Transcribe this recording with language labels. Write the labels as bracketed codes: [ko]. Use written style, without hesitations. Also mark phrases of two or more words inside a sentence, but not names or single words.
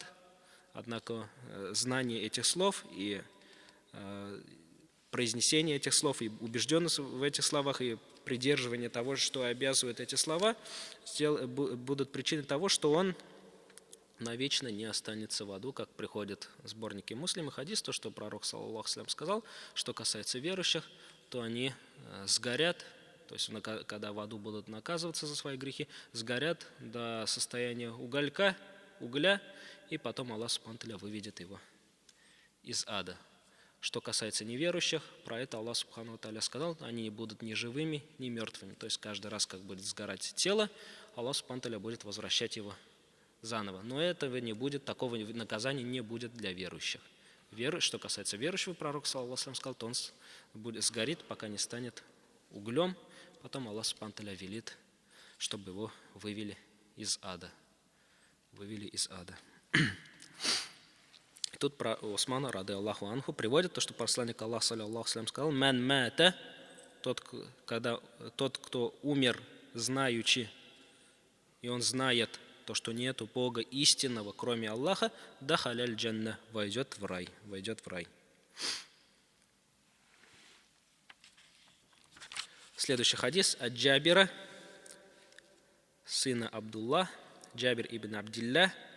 [ru] Однако знание этих слов и произнесение этих слов, и убежденность в этих словах, и придерживание того, что обязывают эти слова, будут причиной того, что он навечно не останется в аду, как приходит в сборнике Муслим и хадис, то, что пророк, [ar] صلى الله عليه وسلم, [ru] сказал, что касается верующих, то они сгорят, то есть когда в аду будут наказываться за свои грехи, сгорят до состояния угля, и потом [ar] الله سبحانه وتعالى [ru] выведет его из ада. Что касается неверующих, про это [ar] الله سبحانه وتعالى [ru] сказал, они будут ни живыми, ни мертвыми. То есть каждый раз, как будет сгорать тело, [ar] الله سبحانه وتعالى [ru] будет возвращать его заново. Но этого не будет, такого наказания не будет для верующих. Что касается верующего, пророк, [ar] صلى الله عليه وسلم, [ru] сказал, то он сгорит, пока не станет углем. Потом [ar] الله سبحانه وتعالى [ru] велит, чтобы его вывели из ада. Тут про Усмана, [ar] رضي الله عنه, [ru] приводит то, что посланник Аллаха, [ar] صلى الله عليه وسلم, [ru] сказал: [ar] «من مات», [ru] тот, кто умер, знаючи, и он знает то, что нету Бога истинного, кроме Аллаха, [ar] دخل الجنة, [ru] войдет в рай. Следующий хадис от Джабира, сына Абдулла, Джабир ибн Абдилля,